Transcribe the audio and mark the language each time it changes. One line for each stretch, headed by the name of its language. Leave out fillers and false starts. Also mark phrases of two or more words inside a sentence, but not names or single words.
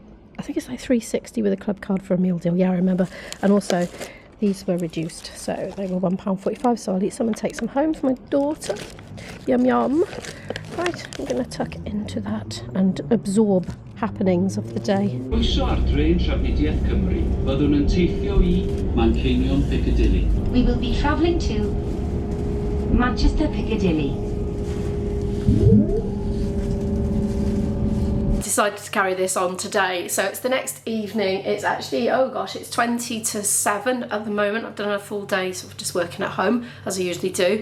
English: I think it's like £3.60 with a club card for a meal deal. Yeah, I remember. And also, these were reduced, so they were £1.45. So I'll eat some and take some home for my daughter. Yum yum. Right, I'm going to tuck into that and absorb happenings of the day.
Welsh: Croeso ar drên Trafnidiaeth Cymru. Byddwn yn teithio I Manceinion Piccadilly.
English: We will be travelling to Manchester Piccadilly. Decided to carry this on today, so it's the next evening. It's actually, oh gosh, it's 20 to 7 at the moment. I've done a full day sort of just working at home as I usually do.